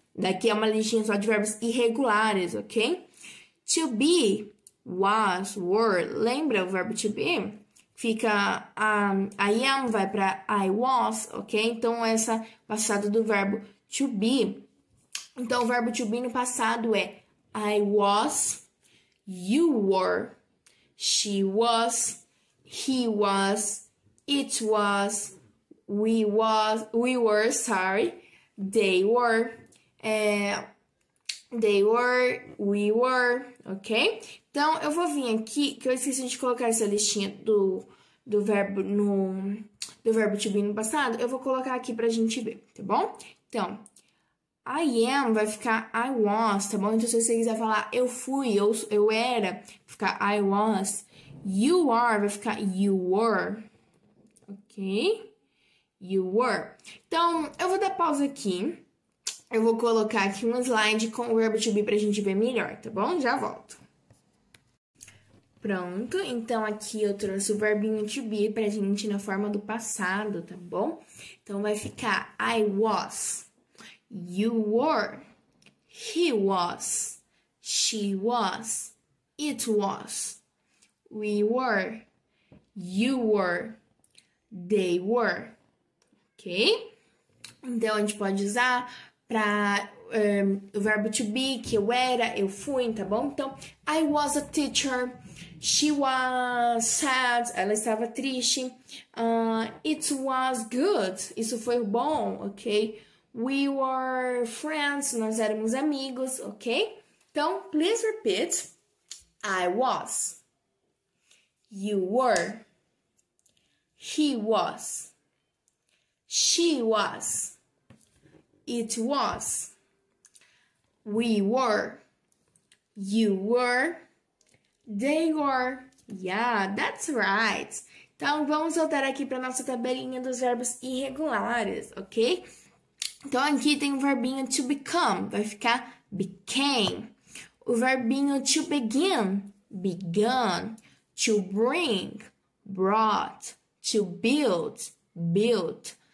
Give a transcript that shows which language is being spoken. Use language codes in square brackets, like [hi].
[pt] Daqui é uma listinha só de verbos irregulares, ok? [en] To be, was, were. [pt] Lembra o verbo to be? Fica [en] I am [pt] vai para [en] I was, [pt] ok? Então, essa passado do verbo to be. Então, o verbo [en] to be [pt] no passado é [en] I was, you were, she was, he was, it was, we were, sorry, they were, we were, ok? [pt] Então, eu vou vir aqui, que eu esqueci de colocar essa listinha do verbo do verbo to be no passado, eu vou colocar aqui pra gente ver, tá bom? Então, [en] I am [pt] vai ficar [en] I was, [pt] tá bom? Então, se você quiser falar eu fui, eu era, vai ficar [en] I was. You are [pt] vai ficar [en] you were, ok? You were. [pt] Então, eu vou dar pausa aqui. Eu vou colocar aqui um slide com o verbo to be pra gente ver melhor, tá bom? Já volto. Pronto, então aqui eu trouxe o verbinho to be pra gente na forma do passado, tá bom? Então vai ficar [en] I was, you were, he was, she was, it was, we were, you were, they were, ok? [pt] Então a gente pode usar para o verbo to be, que eu era, eu fui, tá bom? Então, [en] I was a teacher, she was sad, [pt] ela estava triste, [en] it was good, [pt] isso foi bom, [en] ok? We were friends, [pt] nós éramos amigos, [en] ok? [pt] Então, [en] please repeat. I was, you were, he was, she was, it was, we were, you were, they were. Yeah, that's right. [pt] Então, vamos voltar aqui para nossa tabelinha dos verbos irregulares, ok? Então, aqui tem o verbinho to become, vai ficar became. O verbinho [en] to begin, begun. To bring, brought. To build, built.